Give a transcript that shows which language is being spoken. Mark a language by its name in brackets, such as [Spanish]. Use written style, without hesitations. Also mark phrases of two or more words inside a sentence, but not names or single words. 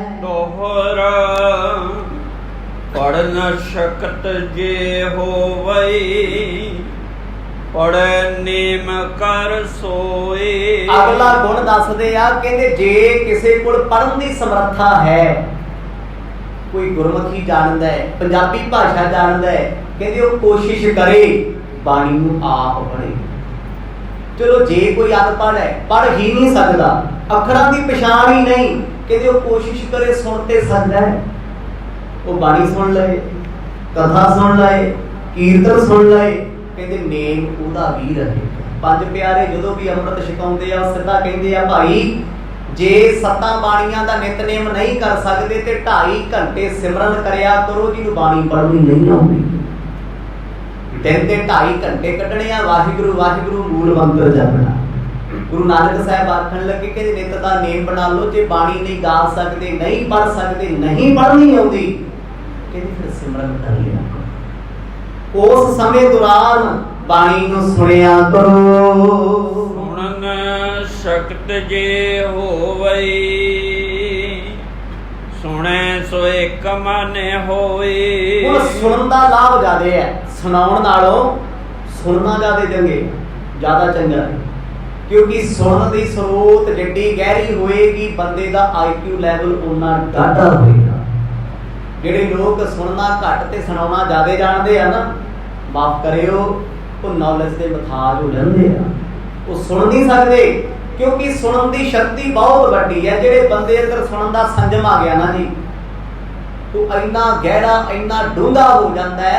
[Punjabi] ਦੋਹਰਾ ਪੜ੍ਹ ਨ ਸ਼ਕਤ ਜੇ ਹੋਵਈ, ਪੜ੍ਹੇ ਨੇਮ ਕਰ ਸੋਏ। ਅਗਲਾ ਗੁਣ ਦੱਸਦੇ ਆ, ਕਹਿਤੇ ਜੇ ਕਿਸੇ ਕੋਲ ਪੜ੍ਹਨ ਦੀ ਸਮਰੱਥਾ ਹੈ, ਕੋਈ ਗੁਰਮੁਖੀ ਜਾਣਦਾ ਹੈ, ਪੰਜਾਬੀ ਭਾਸ਼ਾ ਜਾਣਦਾ ਹੈ, ਕਹਿਤੇ ਵੋ ਕੋਸ਼ਿਸ਼ ਕਰੇ ਬਾਣੀ ਨੂੰ ਆਪ ਪੜ੍ਹੇ। ਚਲੋ ਜੇ ਕੋਈ ਅਨਪੜ੍ਹ ਹੈ, ਪੜ੍ਹ ਹੀ ਨਹੀਂ ਸਕਤਾ, ਅੱਖਰਾਂ ਦੀ ਪਛਾਣ ਹੀ ਨਹੀਂ, ਕਹਿਤੇ ਵੋ ਕੋਸ਼ਿਸ਼ ਕਰੇ ਸੁਣ ਤੇ ਸਕਦਾ ਹੈ, ਵੋ ਬਾਣੀ ਸੁਣ ਲੇ, ਕਥਾ ਸੁਣ ਲੇ, ਕੀਰਤਨ ਸੁਣ ਲੇ, ਕਹਿਤੇ ਨੇਮ ਉਹਦਾ ਭੀ ਰਹੇ। ਪੰਜ ਪਿਆਰੇ ਜਦੋਂ ਭੀ ਅੰਮ੍ਰਿਤ ਛਕਾਉਂਦੇ ਆ ਸਿੱਧਾ ਕਹਿੰਦੇ ਆ ਭਾਈ ਜੇ ਸੱਤਾਂ ਬਾਣੀਆਂ ਦਾ ਨਿਤਨੇਮ ਨਹੀਂ ਕਰ ਸਕਦੇ ਤੇ 2.5 ਘੰਟੇ ਸਿਮਰਨ ਕਰਿਆ ਕਰੋ ਜਿਹਨੂੰ ਬਾਣੀ ਪੜ੍ਹਨੀ ਨਹੀਂ ਆਉਂਦੀ। ਦਿਨ ਦੇ 2.5 ਘੰਟੇ ਕੱਢਣੇ ਆ ਵਾਹਿਗੁਰੂ ਵਾਹਿਗੁਰੂ ਮੂਲ ਮੰਤਰ ਜਪਣਾ। ਗੁਰੂ ਨਾਨਕ ਸਾਹਬ ਆਖਣ ਲੱਗੇ ਕਿ ਨਿੱਤ ਦਾ ਨੇਮ ਬਣਾ ਲੋ, ਜੇ ਬਾਣੀ ਨਹੀਂ ਗਾ ਸਕਦੇ, ਨਹੀਂ ਪੜ੍ਹ ਸਕਦੇ, ਨਹੀਂ ਪੜ੍ਹਨੀ ਆਉਂਦੀ, ਕਹਿੰਦੇ ਫਿਰ ਸਿਮਰਨ ਕਰ ਲਿਆ ਕਰੋ। ਉਸ ਸਮੇਂ ਦੌਰਾਨ ਬਾਣੀ ਨੂੰ ਸੁਣਿਆ ਕਰੋ। ਸੁਨਨ ਸ਼ਕਤ ਜੇ ਹੋਵਈ, ਸੁਨੇ ਸੋ ਏਕ ਮਨ ਹੋਏ। ਹੁਣ ਸੁਣਨ ਦਾ ਲਾਭ ਜ਼ਿਆਦਾ ਹੈ, ਸੁਣਾਉਣ ਨਾਲੋਂ ਸੁਣਨਾ ਜ਼ਿਆਦਾ ਜ਼ਿਆਦਾ ਚੰਗਾ ਹੈ। ਕਿਉਂਕਿ ਸੁਣਨ ਦੀ ਸਰੋਤ ਜਿੱਡੀ ਗਹਿਰੀ ਹੋਏਗੀ, ਬੰਦੇ ਦਾ IQ ਲੈਵਲ ਉੱਨਾ ਡਾਢਾ ਹੋਏਗਾ। ਜਿਹੜੇ ਲੋਕ ਸੁਣਨਾ ਘੱਟ ਤੇ ਸੁਣਾਉਣਾ ਜ਼ਿਆਦਾ ਜਾਣਦੇ ਆ ਨਾ, ਮਾਫ ਕਰਿਓ, ਉਹ ਨੌਲੇਜ ਦੇ ਮੁਤਾਜ ਹੋ ਜਾਂਦੇ ਆ, ਉਹ ਸੁਣ ਨਹੀਂ ਸਕਦੇ। ਕਿਉਂਕਿ ਸੁਣਨ ਦੀ ਸ਼ਕਤੀ ਬਹੁਤ ਵੱਡੀ ਹੈ। ਜਿਹੜੇ ਬੰਦੇ ਅੰਦਰ ਸੁਣਨ ਦਾ ਸੰਜਮ ਆ ਗਿਆ ਨਾ ਜੀ, ਉਹ ਇੰਨਾ ਗਹਿਰਾ ਇੰਨਾ ਡੂੰਘਾ ਹੋ ਜਾਂਦਾ ਹੈ।